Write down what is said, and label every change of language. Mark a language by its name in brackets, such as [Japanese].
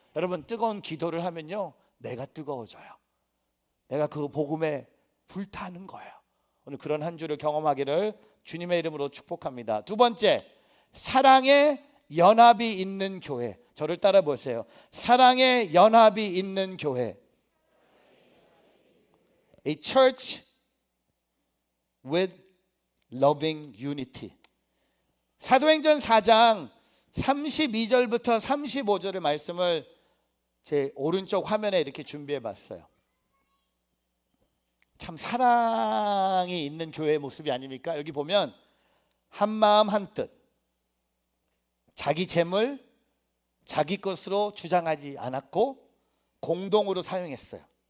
[Korean] 여러분, 뜨거운 기도를 하면요, 내가 뜨거워져요. 내가 그 복음에 불타는 거예요. 오늘 그런 한 주를 경험하기를 주님의 이름으로 축복합니다. 두 번째, 사랑의 연합이 있는 교회. 저를 따라 보세요. 사랑의 연합이 있는 교회. [English] A church with loving unity. [Korean] 사도행전 4장 32절부터 35절의 말씀을 제 오른쪽 화면에 이렇게 준비해 봤어요. 참 사랑이 있는 교회의 모습이 아닙니까? 여기 보면 한 마음 한 뜻, 자기 재물 자기 것으로 주장하지 않았고 공동으로 사용했어요.